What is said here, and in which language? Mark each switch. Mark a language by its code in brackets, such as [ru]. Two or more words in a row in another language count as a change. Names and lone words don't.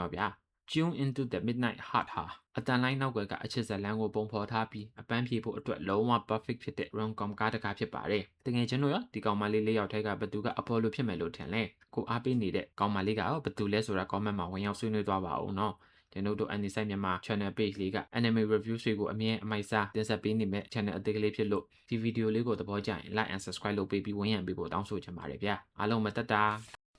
[my] တော့ဗျာ June into the Midnight Heart ဟာအတန်လိုင်းနောက်ွယ်ကအချစ်ဇာတ်လမ်းကိုပုံဖော်ထားပြီးအပန်းဖြေဖို့အတွက်လုံးဝ perfect ဖြစ်တဲ့ rom-com ကားတစ်ကားဖြစ်ပါတယ်။တကယ်ချင်းတို့ရောဒီကောင်မလေး၄ယောက်ထဲကဘသူကအပေါ်လိုဖြစ်မယ်လို့ထင်လဲ။ကိုအားပေးနေတဲ့ကောင်မလေးကရောဘသူလဲဆိုတာ comment မှာဝင်ရောက်ဆွေးနွေးသွားပါဦးနော်။ကျွန်တော်တို့ Anime မြန်မာ channel page လေးက [en] anime reviews [my] တွေကိုအမြဲအမိုက်စားတင်ဆက်ပေးနေမဲ့ channel အသေးကလေးဖြစ်လို့ဒီဗီဒီယိုလေးကိုသဘောကျရင် [en] like and subscribe [my] လုပ်ပေးပြီးဝန်ရံပေးဖို့တောင်းဆိုချင်ပါတယ်ဗျာအားလုံးမတက်တာ